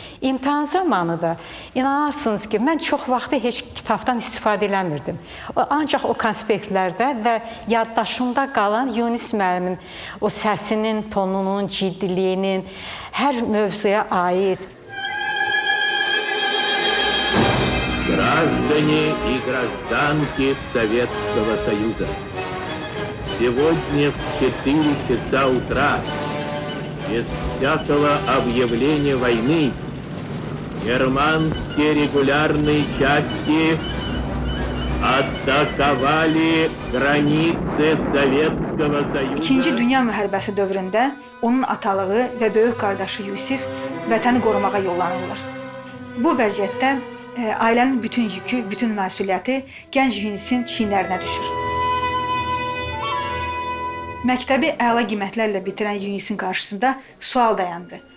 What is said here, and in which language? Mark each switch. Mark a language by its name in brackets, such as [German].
[Azerbaijani] İmtahan zamanı da inanasınız ki, mən çox vaxtı heç kitabdan istifadə eləmirdim. Ancaq o konspektlərdə və yaddaşımda qalan Yunus müəllimin o səsinin, tonunun, ciddiliyinin hər mövzuya aid. [Russian] Граждане и гражданки Советского Союза, сегодня в 4 часа утра, без всякого объявления войны, германские регулярные части атаковали границы Советского Союза. [Azerbaijani] İkinci Dünya müharibəsi dövründə onun atalığı və böyük qardaşı Yusif vətəni qorumağa yollanırlar. Bu vəziyyətdə ailənin bütün yükü, bütün məsuliyyəti gənc Yunusin çiyinlərinə düşür. Məktəbi əla qiymətlərlə bitirən Yunusin qarşısında sual dayandı.